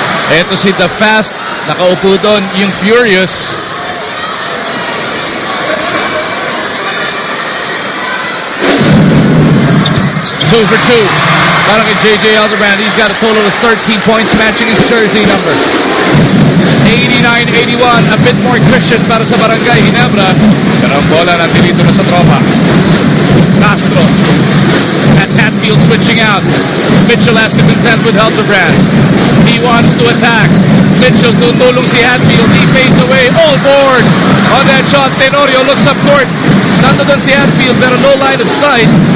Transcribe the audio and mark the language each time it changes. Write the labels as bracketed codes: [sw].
[tl] Ito si The Fast, nakaupo doon yung Furious. [en] Two for 2. [tl] Parang kay [en] J.J. Helterbrand, he's got a total of 13 points, matching his jersey number. 89-81, a bit more cushion [tl] para sa [en] Barangay Ginebra. [tl] Pero ang bola nandito na sa tropa. [en] Castro has Hatfield switching out. Mitchell has to contend with Helterbrand. He wants to attack. Mitchell [tl] tutulong si [en] Hatfield. He fades away. All board on that shot. Tenorio looks up court. [tl] Nandoon si Hatfield pero [en] no line of sight.